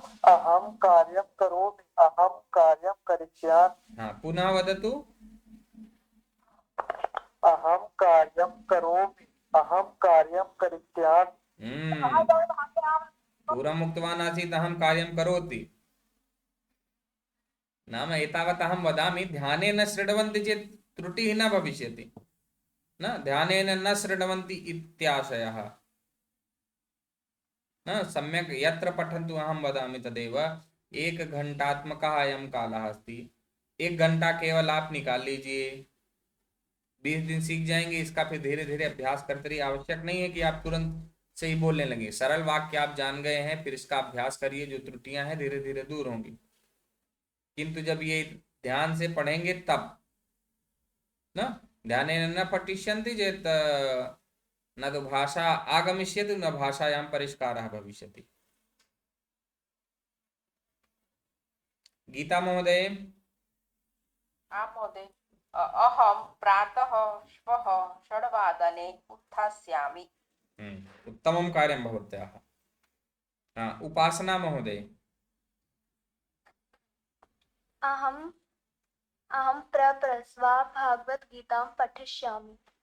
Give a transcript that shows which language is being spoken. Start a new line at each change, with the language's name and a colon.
Sanskrit: अहं कार्यं करोमि अहं कार्यं करिष्यामि पुनः वदतु अहं कार्यं करोमि अहं कार्यं करिष्यामि पूर्वम् उक्तवान् आसीत् अहं कार्यं करोति नाम एतावत् अहं वदामि ध्यानेन शृण्वन्ति चेत् त्रुटिः न भविष्यति न ध्यानेन न शृण्वन्ति इत्याशयः न सम्यक् यत्र पठन्तु अहं वदामि तदेव 1 घंटात्मकः अयं कालः अस्ति
Hindi: 1 घंटा केवल आप निकाल लीजिए 20 दिन सीख जाएंगे इसका फिर धीरे धीरे अभ्यास करते रहिए आवश्यक नहीं है कि आप तुरंत से ही बोलने लगे सरल वाक्य आप जान गए हैं फिर इसका अभ्यास करिए जो त्रुटियां हैं धीरे धीरे दूर होंगी किंतु जब ये ध्यान से पढ़ेंगे तब
Sanskrit: न ध्यानेन न पठिष्यन्ति चेत् न तो भाषा आगमिष्यति न भाषायां परिष्कारः भविष्यति गीता महोदय महोदय अहं प्रातः श्वः 6:00 उत्थास्यामि। उत्तमं कार्यं भवत्याः। उपासना महोदय। अहम् अहं प्रप्रस्वा भगवद्गीतां पठिष्यामि।